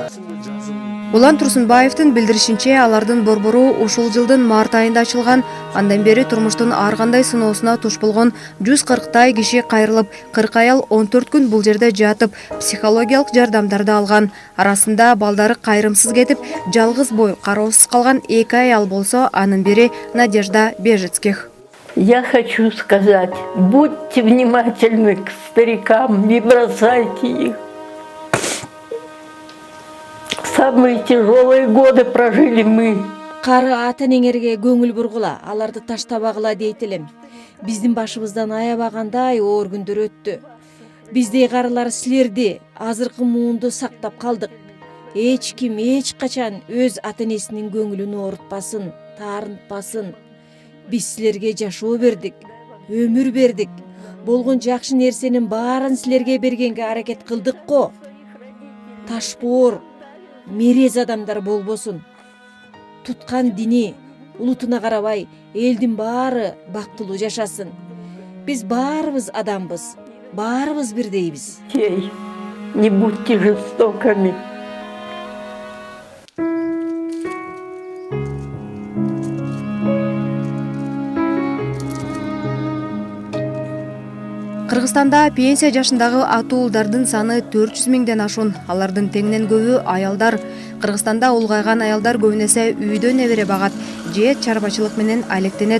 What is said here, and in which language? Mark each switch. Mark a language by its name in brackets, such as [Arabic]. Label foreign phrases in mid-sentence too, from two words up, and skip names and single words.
[Kyrgyz] Улан Турсунбаевдин билдиришинче, алардын борбору ушул жылдын март айында ачылган. Андан бери турмуштун ар кандай сыноосуна туш болгон 140 киши кайрылып, 40 аял 14 күн бул жерде жатып, психологиялык жардамдарды алган. Арасында балдары кайрымсыз кетип, жалгыз бой кароосуз калган 2 аял болсо, анын бири Надежда Бежецких. [Russian] Я хочу сказать, будьте внимательны к старикам, не бросайте их. Самые тяжелые годы прожили мы. [Kyrgyz] Кары ата-энеңерге көңүл бургула, аларды таштабагыла дейт элем. Биздин башыбыздан аябагандай оор күндөр өттү. Биздей карылар силерди азыркы муунду сактап калдык. Эч ким эч качан өз ата энесинин көңүлүн оорутпасын, таарынтпасын. Биз силерге жашоо бердик, өмүр бердик. Болгон жакшы нерсенин баарын силерге бергенге аракет кылдык го. Ташбоор, мерез адамдар болбосун. Туткан дини, улутуна карабай, элдин баары бактылуу жашасын. Биз баарыбыз адамбыз, баарыбыз бирдейбиз. [Russian] Детей, не будьте жестокими. [Kyrgyz] Кыргызстанда пенсия жашындагы атуулдардын саны 400 миңден ашуун. Алардын теңинен көбү аялдар. Кыргызстанда улгайган аялдар көбүнесе үйдө небере багат же чарбачылык менен алектенет.